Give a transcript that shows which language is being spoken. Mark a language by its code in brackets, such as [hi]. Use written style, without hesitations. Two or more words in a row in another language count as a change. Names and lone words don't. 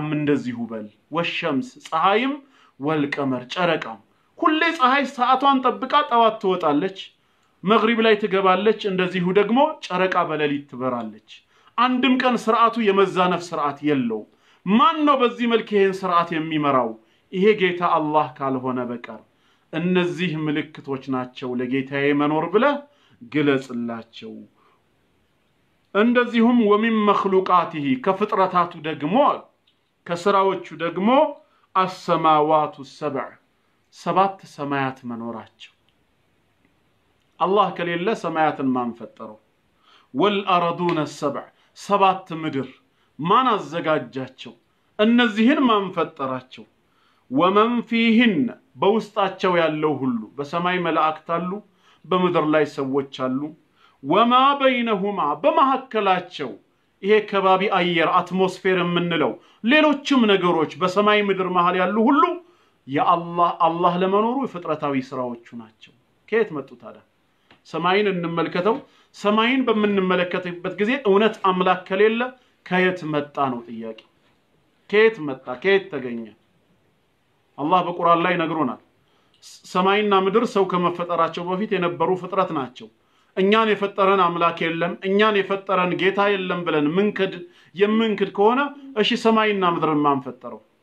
[am] እንደዚሁ በል ወሸምስ ፀሐይም ወልቀመር ጨረቃም ሁሌ ፀሐይ ሰዓቷን ጠብቃ ጠዋት ትወጣለች መግሪብ ላይ ትገባለች እንደዚሁ ደግሞ ጨረቃ በሌሊት ትበራለች አንድም ቀን ሥርዓቱ የመዛነፍ ሥርዓት የለው ማን ነው በዚህ መልኩ ይሄን ሥርዓት የሚመራው ይሄ ጌታ አላህ ካልሆነ በቀር እነዚህ ምልክቶች ናቸው ለጌታዬ መኖር ብለህ ግለጽላቸው እንደዚሁም [ar] ومن مخلوقاته [am] ከፍጥረታቱ ደግሞ ከሥራዎቹ ደግሞ [ar] السماوات السبع [am] ሰባት ሰማያት መኖራቸው አላህ ከሌለ ሰማያትን ማን ፈጠረው [ar] والارضون السبع [am] ሰባት ምድር ማን አዘጋጃቸው እነዚህን ማን ፈጠራቸው [ar] ومن فيهن [am] በውስጣቸው ያለው ሁሉ በሰማይ መላእክት አሉ በምድር ላይ ሰዎች አሉ [ar] وما بينهما [am] በመሐከላቸው ይሄ ከባቢ አየር አትሞስፌር የምንለው ሌሎችም ነገሮች በሰማይ ምድር መሃል ያሉ ሁሉ አላህ ለመኖሩ ፍጥረታዊ ስራዎቹ ናቸው ከየት መጡ ታዲያ ሰማይን እንመልከተው ሰማይን በመንመለከትበት ጊዜ እውነት አምላክ ከሌለ ከየት መጣ ነው ጥያቄ ከየት መጣ ከየት ተገኘ አላህ በቁርአን ላይ ነግሮናል ሰማይና ምድር ሰው ከመፈጠራቸው በፊት የነበሩ ፍጥረት ናቸው እኛን የፈጠረን አምላክ የለም እኛን የፈጠረን ጌታ የለም ብለን የምንክድ ከሆነ እሺ ሰማይና ምድርን ማን ፈጠረው